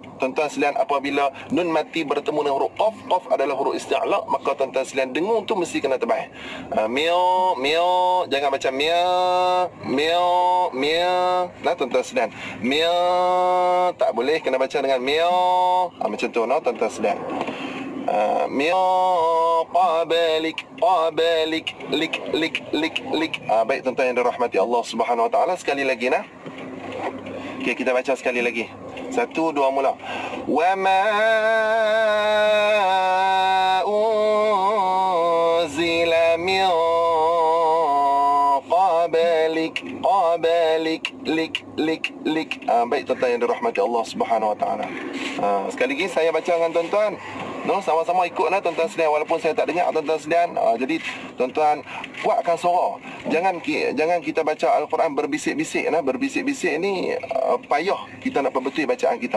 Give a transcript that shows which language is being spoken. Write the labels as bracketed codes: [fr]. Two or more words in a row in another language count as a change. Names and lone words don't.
[ms] Tuan-tuan sekalian, apabila nun mati bertemu dengan huruf qaf, qaf adalah huruf isti'la, maka tuan-tuan sekalian dengung tu mesti kena tebal. Mia, mia, jangan baca mia, mia, mia. Nah, tuan-tuan sekalian, mia tak boleh, kena baca dengan mia. Macam tu, nah, tuan-tuan sekalian. [ar] من قبلك قبلك لك لك لك لك. [ms] Baik tuan-tuan yang dirahmati [ar] الله سبحانه وتعالى, [ms] sekali lagi nah. Okey, kita baca sekali lagi. 1, 2 mula. [ar] وما أنزل من قبلك قبلك لك لك لك. [ms] Baik tuan-tuan yang dirahmati [ar] الله سبحانه وتعالى. [ms] Sekali lagi saya baca dengan tuan-tuan. No, sama-sama ikutlah tuan-tuan sekalian, walaupun saya tak dengar tuan-tuan sekalian. Jadi tuan-tuan kuatkan suara. Jangan kita baca Al-Quran berbisik-bisik nah. Berbisik-bisik ni payah kita nak perbetul bacaan kita.